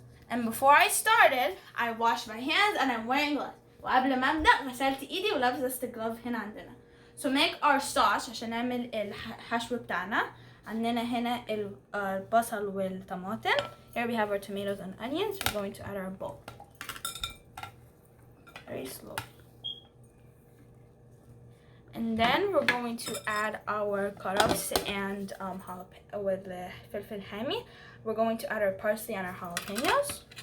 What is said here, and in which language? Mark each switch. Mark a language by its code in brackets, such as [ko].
[en] And before I started, I washed my hands and I'm wearing gloves. [ar] وقبل ما أبدأ غسلت إيدي ولابسة glove هنا عندنا. [en] So make our sauce [ar] عشان نعمل الحشو بتاعنا. عندنا هنا البصل والطماطم. [en] Here we have our tomatoes and onions. We're going to add our bowl. Very slow. And then we're going to add our carrots and with the [ar] فلفل حامي. [en] We're going to add our parsley and our jalapenos.